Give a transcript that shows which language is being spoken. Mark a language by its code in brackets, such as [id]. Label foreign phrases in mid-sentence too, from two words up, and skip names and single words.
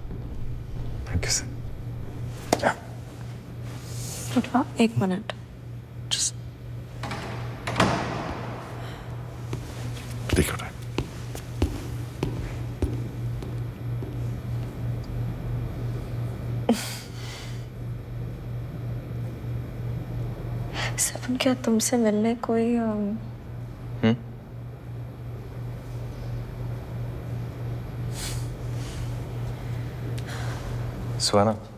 [en] Thank you, sir. [hi] एक मिनट। [en] Take your time. [hi] सपन, क्या तुमसे मिलने कोई सुहाना,